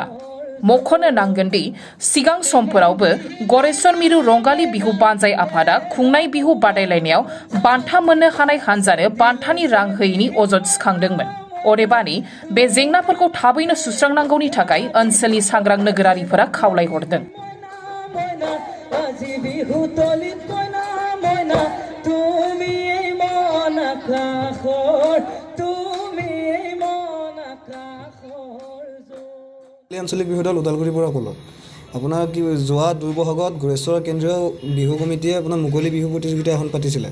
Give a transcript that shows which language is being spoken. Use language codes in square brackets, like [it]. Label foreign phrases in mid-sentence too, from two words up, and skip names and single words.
[brx] मख'नो नांगोनदि सिगां समफोरावबो गरेश्वर मिरु रंगाली बिहु बानजाय आफादा खुंनाय बिहु बादायलायनायाव बान्था मोननो हानाय हानजानो बान्थानि रां होयैनि अजद सिखांदोंमोन। अदेबानि बे जेंनाफोरखौ थाबैनो सुस्रांनांगौनि थाखाय ओनसोलनि सांग्रां नोगोरारिफोरा खावलायहरदों। [as] আঞ্চলিক বিহু দল উদালগুৰিৰ পৰা ক'লোঁ। আপোনাৰ কি যোৱা 2 বহাগত গুৰেশ্বৰ কেন্দ্ৰীয় বিহু কমিটিয়ে আপোনাৰ মুকলি বিহু প্ৰতিযোগিতা এখন পাতিছিলে।